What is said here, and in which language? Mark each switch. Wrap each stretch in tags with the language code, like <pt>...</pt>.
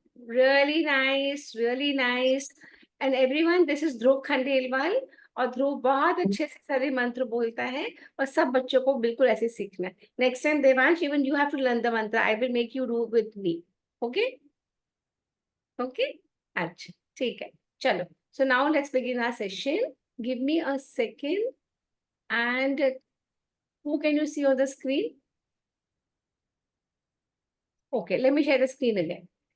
<en>Really nice, really nice. And everyone, this is Dhruv Khandelwal.</en> <hi>और ध्रुव बहुत अच्छे से सारे मंत्र बोलता है और सब बच्चों को बिल्कुल ऐसे सीखना है।</hi> <en>Next time Devansh, even you have to learn the mantra. I will make you do with me.</en> <hi>Okay okay. अच्छा ठीक है, चलो।</hi> <en>So now let's begin our session. Give me a second and who can you see on the screen? Okay, let me share the screen again.</en>